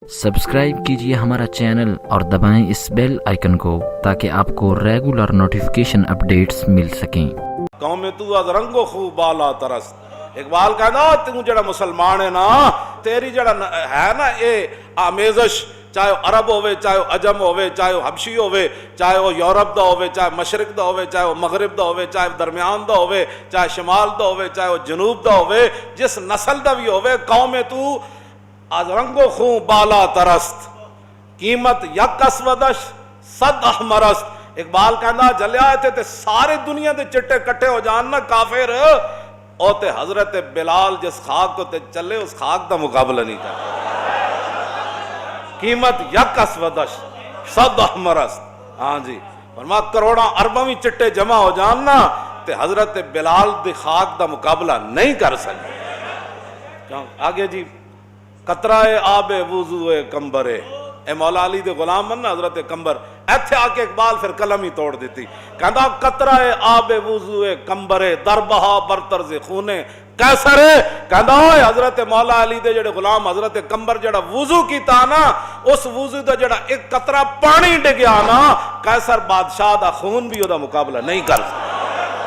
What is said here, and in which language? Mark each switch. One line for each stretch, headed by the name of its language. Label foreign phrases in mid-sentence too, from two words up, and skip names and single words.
Urdu: سبسکرائب کیجیے ہمارا چینل اور دبائیں اس بیل آئیکن کو تاکہ آپ کو ریگولر نوٹیفیکیشن اپڈیٹس مل سکیں۔
Persian: قوم تو از رنگ و خو بالا ترست۔
Punjabi: اقبال کہنا تو جڑا مسلمان ہے نا، تیری جڑا ہے نا یہ آمیزش، چاہے عرب ہوئے، چاہے عجم ہوئے، چاہے حبشی ہوئے، چاہے وہ یورپ دا ہوئے، چاہے مشرق دا ہوئے، چاہے وہ مغرب دا ہوئے، چاہے درمیان دا ہوئے، چاہے شمال دا ہوئے، چاہے وہ جنوب دا ہوئے، جس نسل دا بھی ہوئے،
Persian: قوم تو از رنگ و خون بالا ترست، قیمت یک اسودش صد احمرست۔
Punjabi: اقبال کہنا جلیا تھے سارے دنیا دے چٹے کٹھے ہو جان نا کافر، او تے حضرت بلال جس خاک کو تے چلے اس خاک دا مقابلہ نہیں کرتا۔
Persian: قیمت یک اسودش صد احمرست،
Punjabi: ہاں جی، فرما کروڑاں ارباں بھی چٹے جمع ہو جان نا تے حضرت بلال دی خاک دا مقابلہ نہیں کر سکتے۔ آگے جی،
Persian: قطرہ آب وضو کمبرے،
Punjabi: اے مولا علی دے غلام من حضرت کمبر، ایتھے آ کے اقبال پھر قلم ہی توڑ دیتی، کہندا
Persian: قطرہ آب وضو کمبرے در بہا بر طرز خونے کیسر
Punjabi: ہے، کہندا حضرت مولا علی دے جڑے غلام حضرت کمبر جڑا وضو کیتا نا، اس وضو دا جڑا ایک قطرہ پانی ڈگیا نا، کیسر بادشاہ دا خون بھی او دا مقابلہ نہیں کر سکتا۔